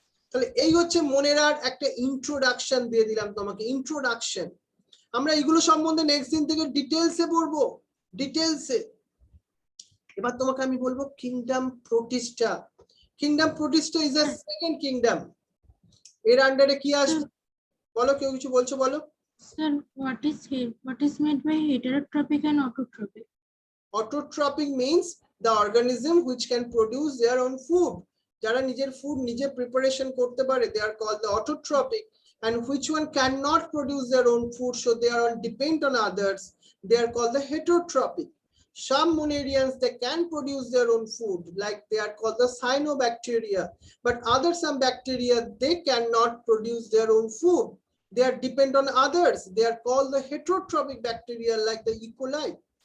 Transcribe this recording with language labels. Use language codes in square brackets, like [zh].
[bn] তাহলে এই হচ্ছে মোনেরার একটা ইন্ট্রোডাকশন দিয়ে দিলাম তোমাকে, ইন্ট্রোডাকশন। আমরা এগুলো সম্বন্ধে নেক্সট দিন থেকে ডিটেইলসে পড়বো, ডিটেইলসে। এবার তোমাকে আমি বলবো kingdom Protista. [en] Kingdom protista is a second kingdom. [bn] এর আন্ডারে কি আসবে বলো, কেউ কিছু বলছো বলো। [en] Sir, what is meant by heterotrophic and autotrophic? Autotrophic means the organism which can produce their own food. [bn] যারা নিজের ফুড নিজে প্রিপারেশন করতে পারে, [en] they are called the autotrophic. And which one cannot produce their own food, so they are depend on others, they are called the heterotrophic. Some Monerians, they can produce their own food, like they are called the cyanobacteria, but other some bacteria, they cannot produce their own food, they are depend on others, they are called the heterotrophic bacteria like the E. coli.